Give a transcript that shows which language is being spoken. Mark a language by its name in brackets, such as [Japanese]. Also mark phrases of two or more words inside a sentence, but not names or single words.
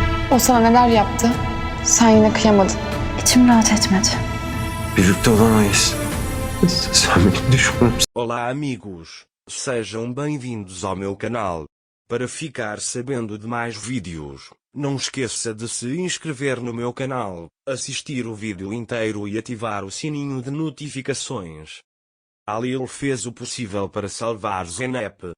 [Turkish] O sana neler yaptı? Sen yine kıyamadın. İçim rahat etmedi. Birlikte olamayız. Sen benim düşmanımsın. [Portuguese] Olá amigos, sejam bem-vindos ao meu canal. Para ficar sabendo de mais vídeos, não esqueça de se inscrever no meu canal, assistir o vídeo inteiro e ativar o sininho de notificações. Halil fez o possível para salvar Zeynep.